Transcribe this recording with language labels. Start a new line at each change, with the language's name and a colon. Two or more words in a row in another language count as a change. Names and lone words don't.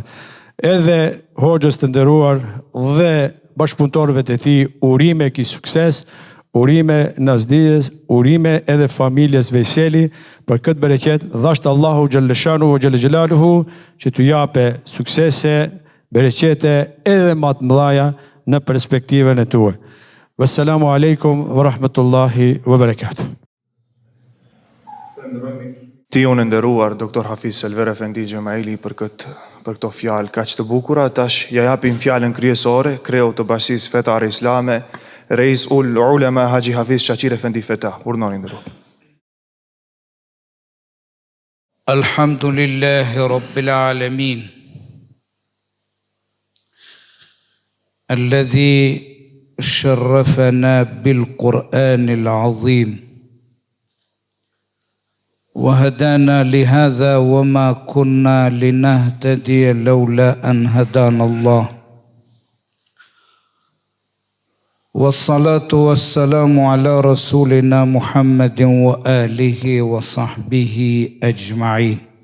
Albanian: Edhe hoxhës të nderuar dhe bashkëpunëtorëve të tij, urime ki sukses, urime Nazdijes, urime edhe familjes Veyseli për këtë bereqet, dhashtë Allahu
Arabic: جل شأنه جل جلاله
Albanian: që t'u jape suksese, bereqete edhe më të mëdha në perspektivën e tuaj.
Arabic: والسلام عليكم ورحمة الله وبركاته.
Albanian: Ti unë nderuar Dr. Hafiz Selver Efendi Gjemaili për këto fjalë kaq të bukura. Tash ja japim fjalën kryesore kreu të bashkisë fetare islame, Reis ul Ulema Haxhi Hafiz Shaqir Efendi Fetah. Urdhëni nderuar.
Arabic: الحمد لله رب العالمين الذي شرفنا بالقرآن العظيم وهدانا لهذا وما كنا لنهتدي لولا أن هدانا الله والصلاة والسلام على رسولنا محمد وآله وصحبه أجمعين.